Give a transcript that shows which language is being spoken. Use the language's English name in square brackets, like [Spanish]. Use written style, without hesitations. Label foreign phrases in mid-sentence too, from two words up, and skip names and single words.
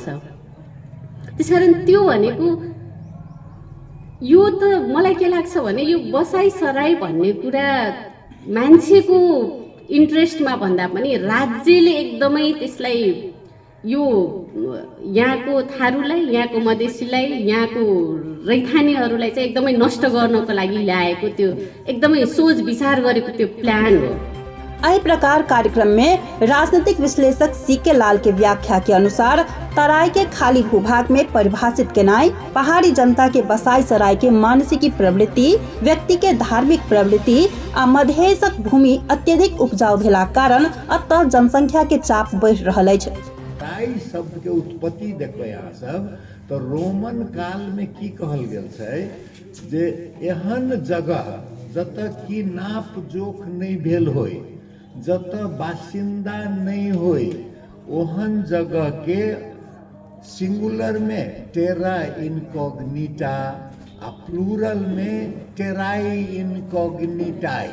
[Nepali] त्यसकारण त्यो भनेको यो त मलाई के लाग्छ भने यो बसाइसराई भन्ने कुरा मान्छेको इन्ट्रेस्टमा भन्दा पनि राज्यले एकदमै त्यसलाई यो यहाँको थारूलाई, यहाँको मधेसीलाई, यहाँको रैथानेहरूलाई चाहिँ एकदमै नष्ट गर्नको लागि ल्याएको त्यो एकदमै सोच विचार गरेको त्यो प्लान हो। [Maithili] इस प्रकार कार्यक्रम में राजनीतिक विश्लेषक सीके लाल के व्याख्या के अनुसार तराई के खाली भूभाग में परिभाषित केनाई, पहाड़ी जनता के बसाई सराय के मानसिकी प्रवृत्ति, व्यक्ति के धार्मिक प्रवृत्ति आ मधेशक भूमि अत्यधिक उपजाऊ भेला कारण अतः जनसंख्या के चाप बढ़ रहल अछि। तराई शब्द के उत्पत्ति देखबै अहाँ सब तो रोमन काल में की कहल गेल छै जे एहन जगह जतऽ की नाप जोख नहीं भेल होय, जतऽ बासिंदा नहीं होय, ओहन जगह के सिंगुलर में [Latin] terra incognita [Maithili] आ प्लूरल में [Latin] terrae incognitae.